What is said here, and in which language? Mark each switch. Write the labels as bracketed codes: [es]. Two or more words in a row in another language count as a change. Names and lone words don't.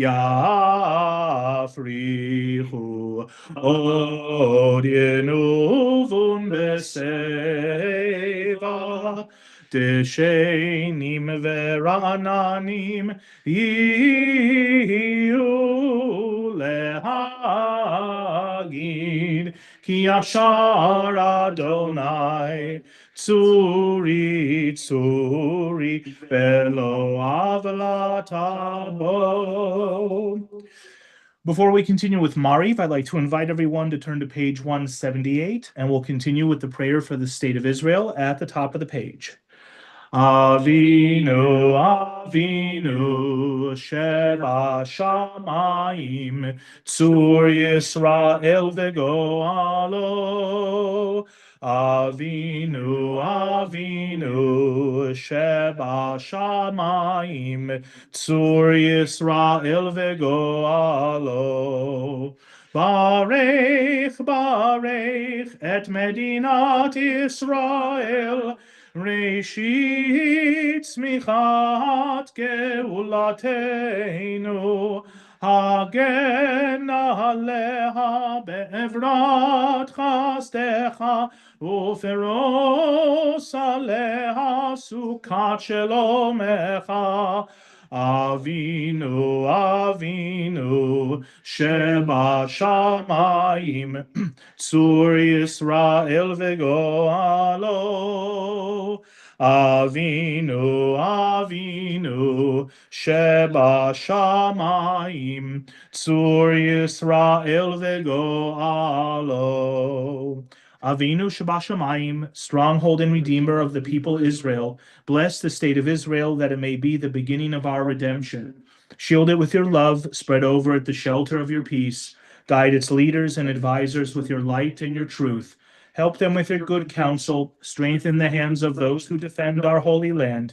[he] יפריחו עוד ינובון בשיבה דשנים ורעננים יהיו להגיד כי ישר ה' צורי ולא עולתה בו. [en] Before we continue with Mariv, I'd like to invite everyone to turn to page 178, and we'll continue with the prayer for the state of Israel at the top of the page. [he] אבינו, אבינו, שבשמים, צור ישראל וגואלו. אבינו, אבינו, שבשמים, צור ישראל וגואלו. ברך, ברך, את מדינת ישראל, ראשית צמיחת גאולתנו, הגן עליה באברת חסדך, ופרוש עליה סוכת שלומך. אבינו, אבינו, שבשמים, צור ישראל וגואלו. אבינו, אבינו, שבשמים, צור ישראל וגואלו. אבינו שבשמים, [en] stronghold and redeemer of the people Israel, bless the state of Israel that it may be the beginning of our redemption. Shield it with your love, spread over it the shelter of your peace. Guide its leaders and advisors with your light and your truth. Help them with your good counsel. Strengthen the hands of those who defend our holy land.